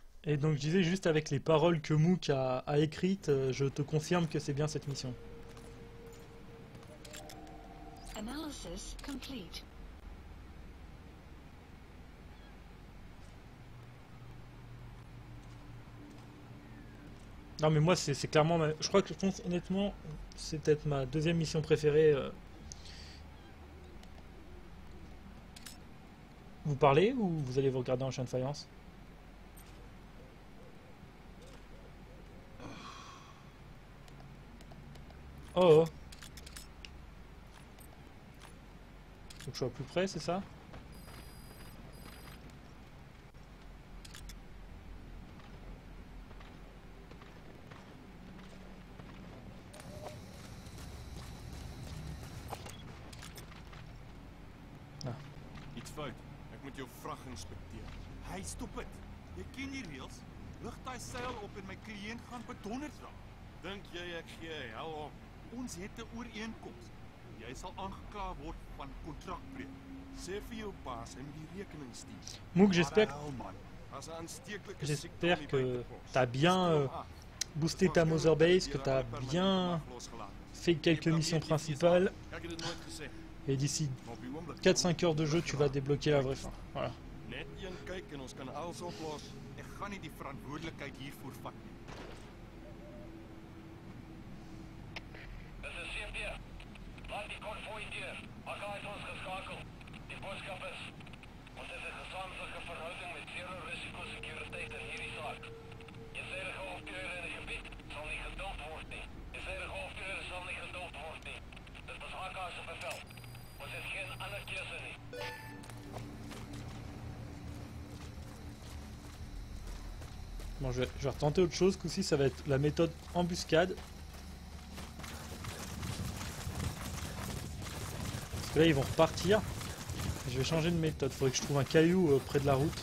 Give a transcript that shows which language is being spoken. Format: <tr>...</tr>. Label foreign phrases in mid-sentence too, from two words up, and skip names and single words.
<fr>Et donc je disais juste avec les paroles que Mook a écrites, je te confirme que c'est bien cette mission.</fr> <en>Analysis complete.</en> <fr>Non mais moi c'est clairement, je crois que je pense honnêtement, c'est peut-être ma deuxième mission préférée. Vous parlez ou vous allez vous regarder en chien de faïence? Oh oh. Faut que je sois plus près, c'est ça? Ah.</fr> <af>Iets fout. Ek moet jou vrag inspekteer. Hey, stop dit. Jy ken die reëls. Lig daai seil op en my kliënt gaan bedonderd raak. Dink jy ek gee hel op? Ons het 'n ooreenkoms. Jy sal aangekla word van kontrakbreuk. Sê vir jou baas en die rekening stuur.</af> <fr>Mook, j'espère J'espère que t'as bien boosté ta Mother Base, que t'as bien fait quelques missions principales. Et d'ici 4-5 heures de jeu, tu vas débloquer la vraie fin. Voilà.</fr> <af>Net een kyk en ons kan alles oplos. Ek gaan nie die verantwoordelikheid hiervoor vat nie. Dis 'n CP. Laat die konvooi deur. Akka het ons geskakel. Die boodskap is: ons het 'n gesamentlike verhouding met zero risiko sekuriteit in hierdie saak. Eensidige optrede in die gebied sal nie geduld word nie. Eensidige optrede sal nie geduld word nie. Dit was Akka se bevel. Ons het geen ander keuse nie.</af> <fr>Bon, je vais retenter autre chose, qu'aussi ça va être la méthode embuscade. Parce que là ils vont repartir. Je vais changer de méthode, faudrait que je trouve un caillou près de la route.</fr>